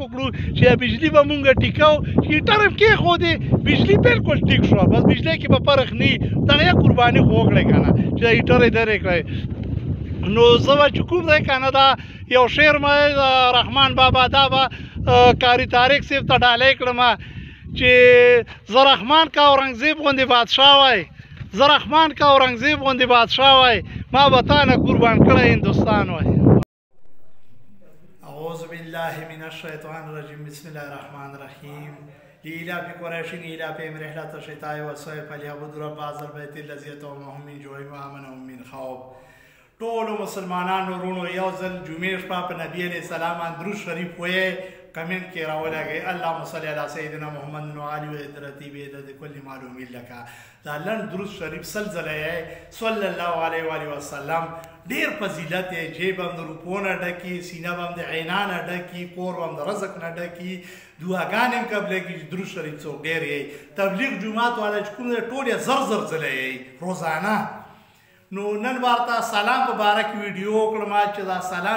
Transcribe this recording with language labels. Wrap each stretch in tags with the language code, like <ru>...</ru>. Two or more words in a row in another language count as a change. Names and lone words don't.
<ps>وکړو چې بجلي به مونږ ټیکو چې هیټر هم کېښودې بجلي بالکل ټیک شوه بس بجلۍ کې به فرق نه دغه یې قرباني خو وکړئ که نه چې دا هیټر یې درې کړئ نو زه به چې کوم دی که نه دا یو شعر مې د رحمان بابا دا به کاري طارق صاحب ته ډالۍ کړم چې زه رحمان کا اورنګزیب غوندې بادشاه وای زه رحمان کا اورنګزیب غوندې بادشاه وای ما به تا نه قربان کړی هندوستان وای</ps> <ar>اعوذ بالله من الشیطان الرجیم بسم الله الرحمن الرحیم لإيلاف قريش إيلافهم رحلة الشتاء والصيف فليعبدوا رب هذا البيت الذي أطعمهم من جوع وآمنهم من خوف</ar> <ps>ټولو مسلمانانو وروڼو یو ځل جمعې شپه په نبي علیه السلام درود شریف ویې کمنټ کې راولګئ</ps> <ar>اللهم صل علی سیدنا محمد وعلى عدرتی بعدد کل معلوم لك</ar> <ps>دا لنډ درود شریف سل ځله یې</ps> <ar>صلی الله علیه و آله وسلم</ar> <ps>ډېر فضیلت یې جیب هم د روپو نه ډکي سینه به هم د عینا نه ډکي کور به هم د رزق نه ډکي دعاګانې هم قبلېږي چې درود شریف څوک ډېر یې تبلیغ جومات والا چې کوم دی ټول یې زر زر ځله یې روزانه نو نن ورته سلام په باره کې ویډیو وکړم چې دا سلام</ps>